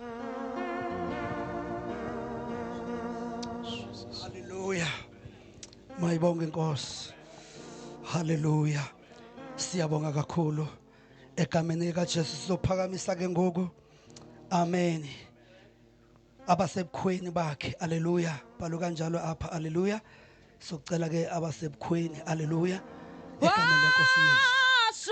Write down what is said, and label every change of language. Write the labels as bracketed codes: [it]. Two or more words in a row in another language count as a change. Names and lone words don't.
[xh] Hallelujah. Mayibonge Nkosi. Hallelujah. Siyabonga kakhulu. Egameni likaJesu sizophakamisa ke ngoku. Amen. Abasebukhweni bakhe. Hallelujah. Balo kanjalo apha. Hallelujah. Socela ke abasebukhweni. Hallelujah. Egameni leNkosi Yesu.